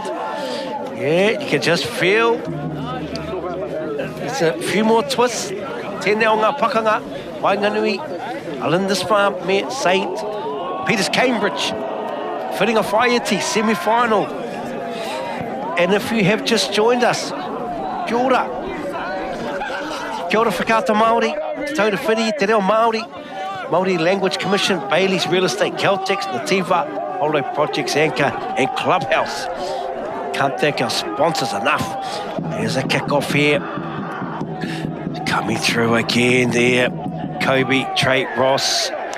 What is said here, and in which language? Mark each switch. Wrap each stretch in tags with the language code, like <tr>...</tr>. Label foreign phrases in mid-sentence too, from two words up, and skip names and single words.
<en>Yeah, you can just feel. There's a few more twists.</en> <mi>Tēnei Pakanga, Whanganui, Lindisfarne,</mi> <en>St. Peter's Cambridge, fitting a Whaiati semi-final. And if you have just joined us,</en> <mi>kia ora. Kia ora whakata Māori, te tau te whiri, te reo Māori, Māori Language Commission, Bailey's Real Estate, Caltex, Nativa, Holo Projects Anchor, and Clubhouse.</mi> <en>Can't thank our sponsors enough. There's a kick-off here. Coming through again there. Kobe, Trey, Ross.</en>